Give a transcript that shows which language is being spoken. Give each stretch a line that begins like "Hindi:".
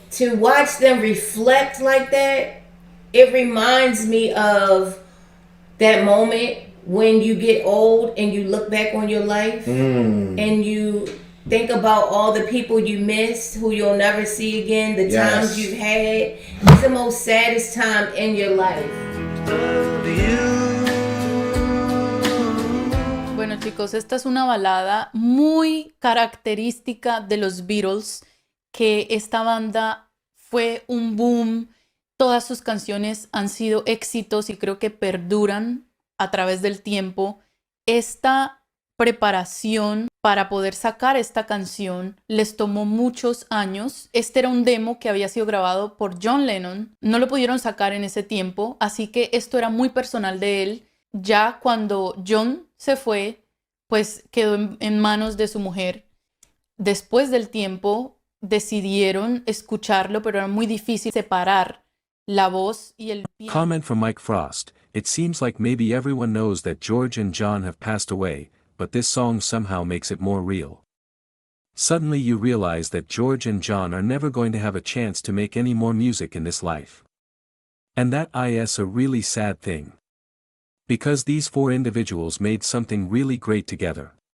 English: To watch them reflect like that, it reminds me of that moment when you get old and you look back on your life and you think about all the people you missed who you'll never see again, the Yes. times you've had. It's the most saddest time in your life.
Spanish: Bueno, chicos, esta es una balada muy característica de los Beatles, que esta banda fue un boom. Todas sus canciones han sido éxitos y creo que perduran a través del tiempo. Esta preparación para poder sacar esta canción les tomó muchos años. Este era un demo que había sido grabado por John Lennon. No lo pudieron sacar en ese tiempo, así que esto era muy personal de él. Ya cuando John se fue, pues quedó en manos de su mujer. Después del tiempo decidieron escucharlo, pero era muy difícil separar la voz y el piano.
English: Comment from Mike Frost. It seems like maybe everyone knows that George and John have passed away, but this song somehow makes it more real. Suddenly you realize that George and John are never going to have a chance to make any more music in this life. And that is a really sad thing. Because these four individuals made something really great together.